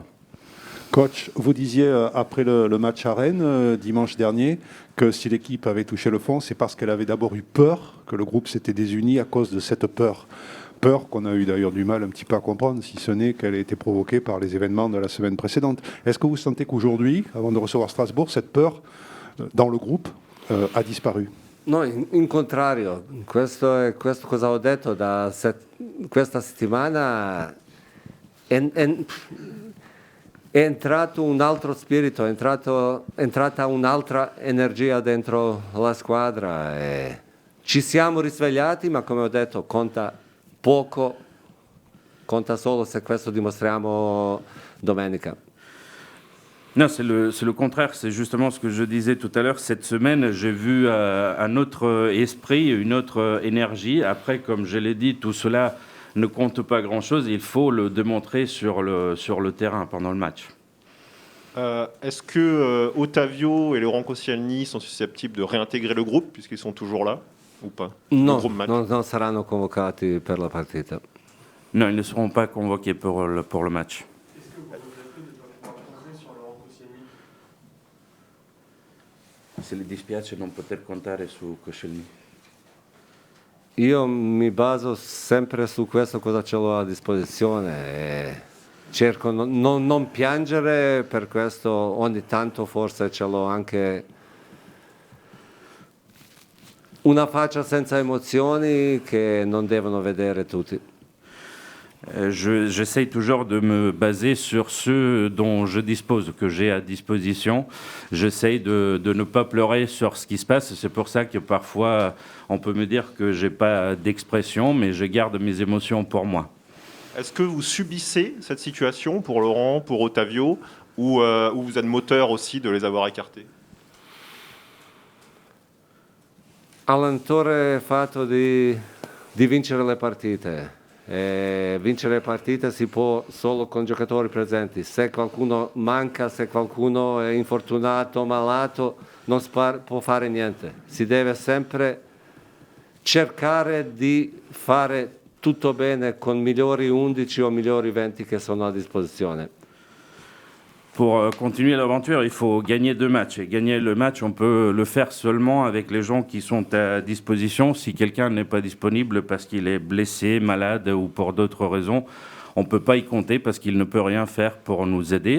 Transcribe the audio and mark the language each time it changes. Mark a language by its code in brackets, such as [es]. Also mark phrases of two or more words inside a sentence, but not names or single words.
[fr] Coach, vous disiez après le match à Rennes dimanche dernier que si l'équipe avait touché le fond, c'est parce qu'elle avait d'abord eu peur, que le groupe s'était désuni à cause de cette peur. Peur qu'on a eu d'ailleurs du mal un petit peu à comprendre, si ce n'est qu'elle a été provoquée par les événements de la semaine précédente. Est-ce que vous sentez qu'aujourd'hui, avant de recevoir Strasbourg, cette peur dans le groupe a disparu? [it] No, in contrario, questo cosa ho detto questa settimana è entrato un altro spirito, è entrata un'altra energia dentro la squadra. E ci siamo risvegliati, ma come ho detto conta poco, conta solo se questo dimostriamo domenica. [fr] Non, c'est le contraire, c'est justement ce que je disais tout à l'heure. Cette semaine, j'ai vu un autre esprit, une autre énergie. Après, comme je l'ai dit, tout cela ne compte pas grand-chose. Il faut le démontrer sur le terrain pendant le match. Est-ce que Ottavio et Laurent Koscielny sont susceptibles de réintégrer le groupe, puisqu'ils sont toujours là, ou pas? [it] No, non saranno convocati per la partita. [fr] Non, ils ne seront pas convoqués pour le match. [it] Se le dispiace non poter contare su Koscielny. Io mi baso sempre su questo cosa ce l'ho a disposizione e cerco non piangere, per questo ogni tanto forse ce l'ho anche una faccia senza emozioni che non devono vedere tutti. [fr] J'essaye toujours de me baser sur ce dont je dispose, que j'ai à disposition. J'essaye de ne pas pleurer sur ce qui se passe. C'est pour ça que parfois, on peut me dire que je n'ai pas d'expression, mais je garde mes émotions pour moi. Est-ce que vous subissez cette situation pour Laurent, pour Ottavio, ou vous êtes moteur aussi de les avoir écartés? [it] Allenatore è fatto di vincere le partite. Vincere le partite si può solo con giocatori presenti. Se qualcuno manca, se qualcuno è infortunato, malato, non può fare niente. Si deve sempre cercare di fare tutto bene con migliori 11 o migliori 20 che sono a disposizione. [fr] Pour continuer l'aventure, il faut gagner 2 matchs. Et gagner le match, on peut le faire seulement avec les gens qui sont à disposition. Si quelqu'un n'est pas disponible parce qu'il est blessé, malade ou pour d'autres raisons, on ne peut pas y compter parce qu'il ne peut rien faire pour nous aider.